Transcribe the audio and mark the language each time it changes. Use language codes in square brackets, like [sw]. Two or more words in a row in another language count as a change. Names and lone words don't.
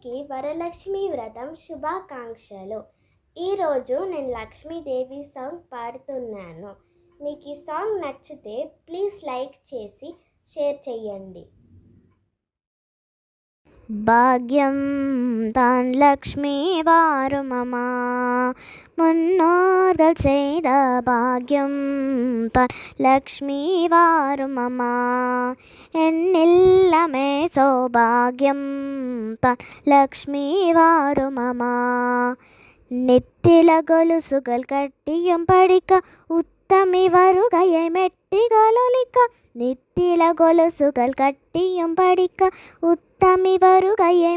[te] వరలక్ష్మి వ్రతం శుభాకాంక్షలు. ఈరోజు నేను లక్ష్మీదేవి సాంగ్ పాడుతున్నాను. మీకు ఈ సాంగ్ నచ్చితే [en] please like [te] చేసి షేర్ చేయండి. [ta] భాగ్యం தான் லக்ஷ்மி வாருமமா முன்னோர்கள் செய்த பாக்யம் தான் லக்ஷ்மி வாருமமா என்னில்லமே சௌபாகியம் தான் லக்ஷ்மி வாருமமா நெத்தில கொலுசுகள் கட்டியும் படிக்க உத்தமி வருகையை மெட்டிகளொலிக்க நெத்தில கொலுசுகள் கட்டியும் படிக்க உத்தமி வருகையை